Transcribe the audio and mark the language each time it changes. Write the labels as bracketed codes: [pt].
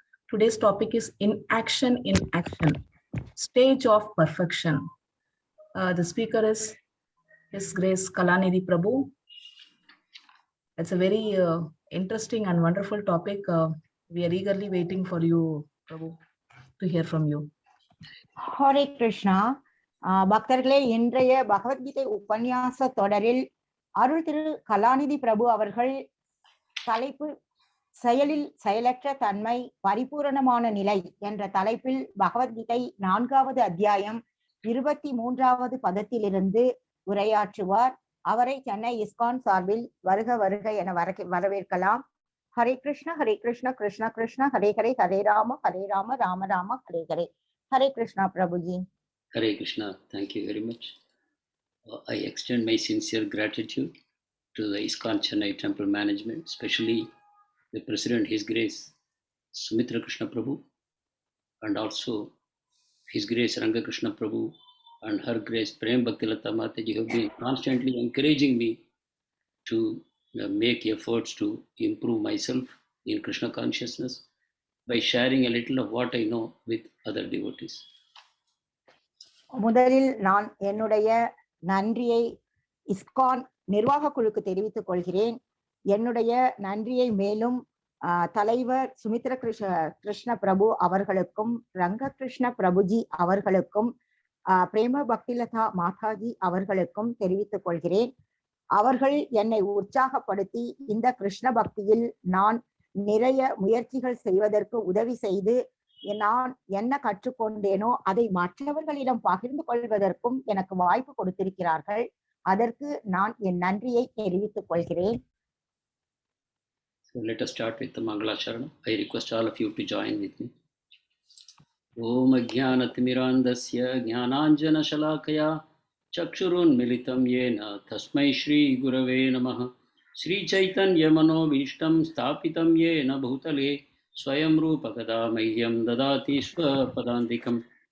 [en] Today's topic is Inaction in Action, Stage of Perfection. The speaker is His Grace Kalanidhi Prabhu. It's a very interesting and wonderful topic. We are eagerly waiting for you, Prabhu, to hear from you. [sa] Hare Krishna. [ta] பக்தர்களே, இன்றைய பகவத்கீதை உபன்யாச தொடரில் அருள் திரு கலாநிதி பிரபு அவர்கள் தலைப்பு செயலில் செயலற்ற தன்மை பரிபூரணமான நிலை என்ற தலைப்பில் பகவத்கீதை 4வது அத்தியாயம் 23வது பதத்திலிருந்து உரையாற்றுவார். அவரை சென்னை இஸ்கான் சார்பில் வருக வருக என வரவேற்கலாம். [sa] Hare Krishna Hare Krishna Krishna Krishna Hare Hare Hare Rama Rama Rama Hare Hare. Hare Krishna, Prabhuji. [en] Hare Krishna. Thank you very much. I extend my sincere gratitude to the ISKCON Chennai Temple Management, especially the President, His Grace Sumitra Krishna Prabhu, and also His Grace Ranga Krishna Prabhu and Her Grace Prem Bhaktilata Mataji have been constantly encouraging me to make efforts to improve myself in Krishna consciousness by sharing a little of what I know with other devotees. [ta] முதலில் நான் என்னுடைய நன்றியை ISKCON நிர்வாக குழுக்கு தெரிவித்துக் கொள்கிறேன். என்னுடைய நன்றியை மேலும் தலைவர் சுமித்ர கிருஷ்ண பிரபு அவர்களுக்கும், ரங்க கிருஷ்ண பிரபுஜி அவர்களுக்கும், பிரேம பக்திலதா மாதாஜி அவர்களுக்கும் தெரிவித்துக் கொள்கிறேன். அவர்கள் என்னை உற்சாகப்படுத்தி இந்த கிருஷ்ண பக்தியில் நான் நிறைய முயற்சிகள் செய்வதற்கு உதவி செய்து நான் என்ன கற்றுக்கொண்டேனோ அதை மற்றவர்களிடம் பகிர்ந்து கொள்வதற்கும் எனக்கு வாய்ப்பு கொடுத்திருக்கிறார்கள். அதற்கு நான் என் நன்றியை தெரிவித்துக் கொள்கிறேன். [en] So let us start with the Mangala Charanam. I request all of you to join with me. [sa] Om Ajnanatimirandasya Jnananjana Shalakaya Chakshurun Militam Yena Tasmai Shri Gurave Namaha Shri Chaitanya Manobhishtam Sthapitam Yena Bhutale Swayam Rupa Kada Mahyam Dadati Swapadandikam